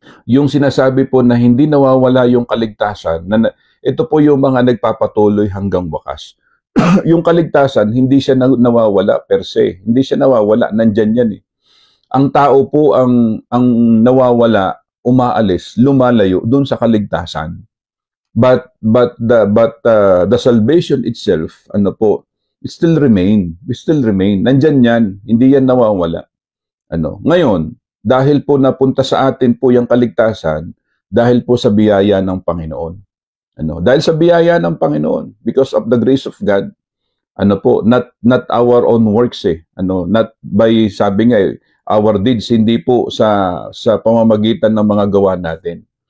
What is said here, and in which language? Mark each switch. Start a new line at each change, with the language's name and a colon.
Filipino: Yung sinasabi po na hindi nawawala yung kaligtasan, ito po yung mga nagpapatuloy hanggang wakas. Yung kaligtasan, hindi siya nawawala per se. Hindi siya nawawala, nandyan yan eh. Ang tao po ang nawawala, umaalis, lumalayo dun sa kaligtasan.
English: But the salvation itself, it still remain.
Filipino: Nandyan yan, hindi yan nawawala. Ngayon, dahil po napunta sa atin po yung kaligtasan, dahil po sa biyaya ng Panginoon. Dahil sa biyaya ng Panginoon,
English: because of the grace of God, not our own works not by,
Filipino: sabi nga
English: our deeds,
Filipino: hindi po sa pamamagitan ng mga gawa natin.